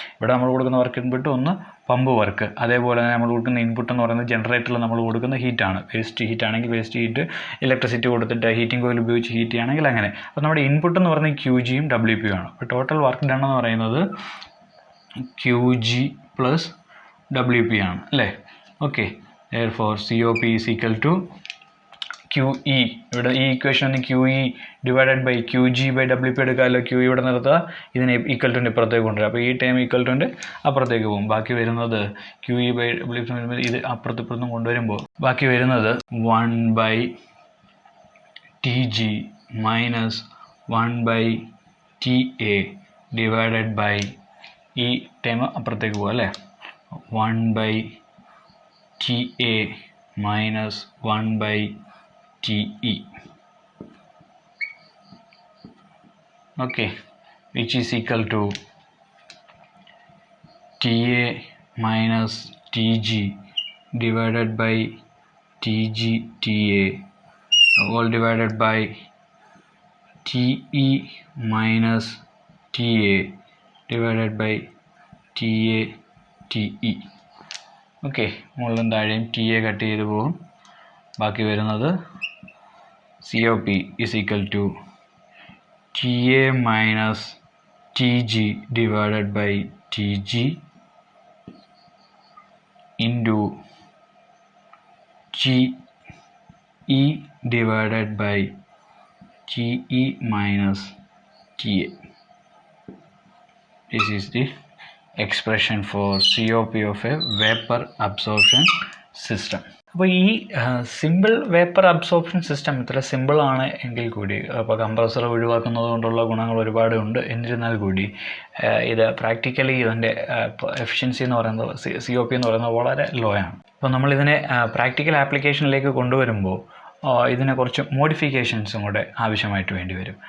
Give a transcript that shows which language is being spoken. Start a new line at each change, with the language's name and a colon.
Malayalam: ഇവിടെ നമ്മൾ കൊടുക്കുന്ന വർക്ക് ഇൻപുട്ട് ഒന്ന് പമ്പ് വർക്ക്, അതേപോലെ തന്നെ നമ്മൾ കൊടുക്കുന്ന ഇൻപുട്ട് എന്ന് പറയുന്നത് ജനറേറ്ററിൽ നമ്മൾ കൊടുക്കുന്ന ഹീറ്റാണ്. വേസ്റ്റ് ഹീറ്റ് ആണെങ്കിൽ വേസ്റ്റ് ഹീറ്റ്, ഇലക്ട്രിസിറ്റി കൊടുത്തിട്ട് ഹീറ്റിംഗ് കോയിൽ ഉപയോഗിച്ച് ഹീറ്റ് ചെയ്യുകയാണെങ്കിൽ അങ്ങനെ. അപ്പോൾ നമ്മുടെ ഇൻപുട്ട് എന്ന് പറയുന്നത് ക്യു ജിയും ഡബ്ല്യു പിയും ആണ്. അപ്പോൾ ടോട്ടൽ വർക്ക് ഡൺ എന്ന് പറയുന്നത് Q G plus W P ആണ് അല്ലേ?
English: Okay, therefore COP is equal to QE.
Malayalam: ഇവിടെ ഈ ഇക്വേഷൻ ഒന്ന് QE divided by QG by WP എടുക്കാമല്ലോ. QE ഇവിടെ നിർത്തുക, ഇതിനെ ഈക്വൽ ടു ഇപ്പുറത്തേക്ക് കൊണ്ടുവരിക. അപ്പോൾ ഈ ടൈം ഈക്വൽ ടു അപ്പുറത്തേക്ക് പോകും. ബാക്കി വരുന്നത് QE ബൈ WP ഇത് അപ്പുറത്തിപ്പുറത്തും കൊണ്ടുവരുമ്പോൾ ബാക്കി വരുന്നത് 1 by TG minus 1 by TA divided by ഈ ടൈം അപ്പുറത്തേക്ക് പോകും അല്ലേ?
English: 1 by TA minus 1 by TE. Okay, which is equal to TA minus TG divided by TG TA all divided by TE minus TA divided by TA TE.
Malayalam: Okay, മുകളിലും താഴെയും T A cut ചെയ്ത് പോകും. ബാക്കി വരുന്നത്
English: COP is equal to TA minus TG divided by TG into TE divided by TE minus TA. This is the expression for COP of a vapor absorption system.
Malayalam: അപ്പോൾ ഈ simple vapour absorption system ഇത്ര simple ആണ് എങ്കിൽ കൂടി, അപ്പോൾ compressor ഒഴിവാക്കുന്നത് കൊണ്ടുള്ള ഗുണങ്ങൾ ഒരുപാടുണ്ട്. എന്നിരുന്നാൽ കൂടി ഇത് പ്രാക്ടിക്കലി ഇതിൻ്റെ എഫിഷ്യൻസി എന്ന് പറയുന്നത് COP എന്ന് പറയുന്നത് വളരെ ലോ ആണ്. അപ്പോൾ നമ്മളിതിനെ പ്രാക്ടിക്കൽ ആപ്ലിക്കേഷനിലേക്ക് കൊണ്ടുവരുമ്പോൾ ഇതിനെ കുറച്ച് മോഡിഫിക്കേഷൻസും കൂടെ ആവശ്യമായിട്ട് വേണ്ടി വരും.